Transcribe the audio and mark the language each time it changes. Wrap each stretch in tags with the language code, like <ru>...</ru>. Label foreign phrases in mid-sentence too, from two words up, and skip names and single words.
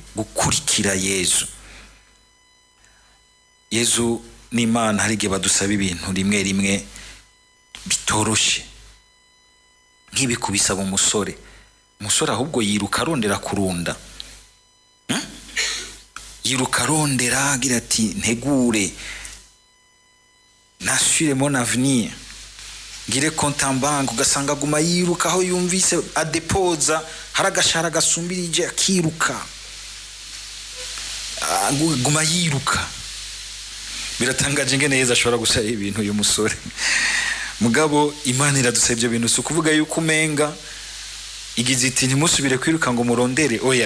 <rn>Gukurikira Yezu. Yezu n'Imana hari igihe badusaba ibintu rimwe rimwe bitoroshe, nk'ibikubisaba umusore ahubwo yiruka arondera kurunda, yiruka arondera agira ati ntegure,</rn> <fr>n'assure mon avenir,</fr> <rn>ngire</rn> <fr>compte en banque.</fr> <rn>Ugasanga guma yiruka aho yumvise adepoza hari agashara gasumbirije akiruka, guma yiruka. Biratangaje ingene Yezu ashobora gusaba ibintu uyu musore. Mugabo Imana iradusaba ibyo bintu, si ukuvuga yuko umenga igize iti ntimusubire kwiruka ngo murondere, oya.</rn>